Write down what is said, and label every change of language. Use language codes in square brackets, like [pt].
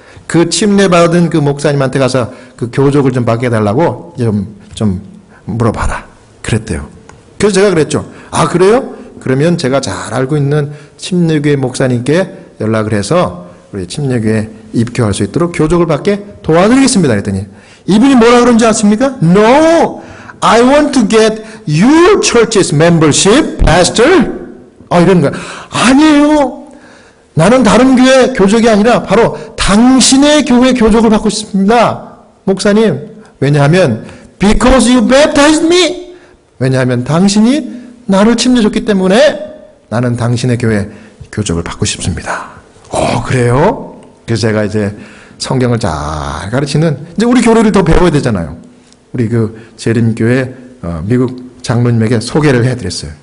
[ko] 그 침례 받은 그 목사님한테 가서 그 교족을 좀 받게 해달라고 좀 물어봐라. 그랬대요. 그래서 제가 그랬죠. 그래요? 그러면 제가 잘 알고 있는 침례교회 목사님께 연락을 해서 우리 침례교회에 입교할 수 있도록 교족을 받게 도와드리겠습니다. 그랬더니 이분이 뭐라 그런지 아십니까? [en] No, I want to get your church's membership, pastor. [ko] 이런 거야. 아니에요. 나는 다른 교회 교족이 아니라 바로 당신의 교회 교족을 받고 싶습니다. 목사님. 왜냐하면 [en] because you baptized me. [ko] 왜냐하면 당신이 나를 침례 줬기 때문에 나는 당신의 교회 교족을 받고 싶습니다. 그래요? 그래서 제가 이제 성경을 잘 가르치는, 이제 우리 교리를 더 배워야 되잖아요. 우리 그 재림교회 미국 장로님에게 소개를 해드렸어요.